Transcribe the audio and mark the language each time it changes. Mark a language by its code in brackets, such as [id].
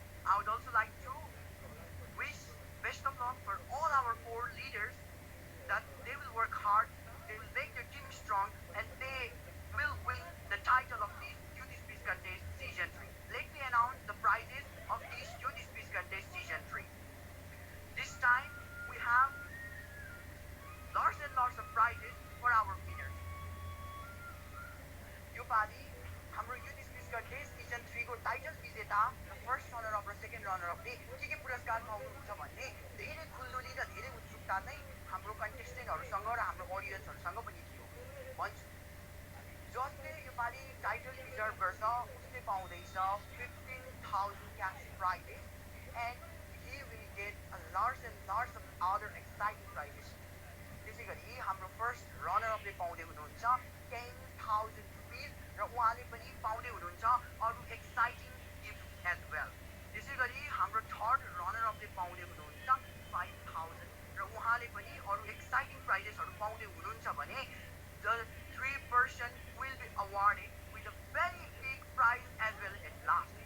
[en] I would also like to wish best of luck for all our core leaders, that they will work hard, they will make their team strong, and they will win the title of this Youth Speech Contest Season 3. Let me announce the prizes of this Youth Speech Contest Season 3. This time, we have lots and lots of prizes for our winners. [ne] यो पालि हाम्रो youth speech contest season 3 को title विजेता र first runner up र second runner अपले के पुरस्कार पाउनुहुन्छ भन्ने धेरै खुल्दुली र धेरै उत्सुकता नै हाम्रो कन्टेस्टेन्टहरूसँग र हाम्रो अडियन्सहरूसँग पनि थियो। भन्छु, जसले यो पालि टाइटल रिजर्भ गर्छ उसले पाउँदैछ [en] 15,000 cash prizes and he will get a lots and lots of other exciting prizes. [ne] त्यसै गरी हाम्रो फर्स्ट रनर अपले पाउँदै हुनुहुन्छ 10,000 रुपिस र उहाँले पनि पाउँदै हुनुहुन्छ अरू एक्साइटिङ गिफ्ट एज वेल। त्यसै गरी हाम्रो थर्ड रनर अपले पाउँदै हुनुहुन्छ 5,000 र उहाँले पनि अरू एक्साइटिङ प्राइजेसहरू पाउँदै हुनुहुन्छ भने [en] the 3 person will be awarded with a very big prize as well at last।